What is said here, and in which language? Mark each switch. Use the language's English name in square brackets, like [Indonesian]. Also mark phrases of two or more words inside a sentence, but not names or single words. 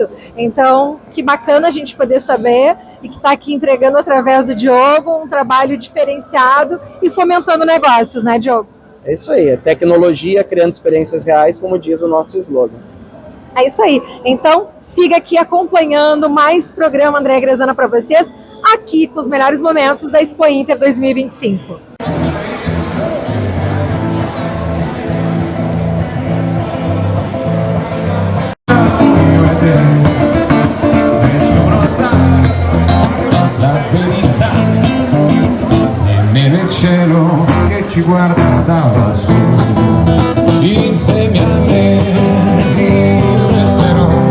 [Portuguese] Então, que bacana a gente poder saber e que está aqui entregando através do Diogo um trabalho diferenciado e fomentando negócios, né, Diogo? É isso aí, é tecnologia criando experiências reais, como diz o nosso slogan. É isso aí. Então, siga aqui acompanhando mais programa Andréa Grezana para vocês, aqui com os melhores momentos da Expo Inter 2025. [Italian] Nel cielo che ci guarda da lassù, insieme a me resterò.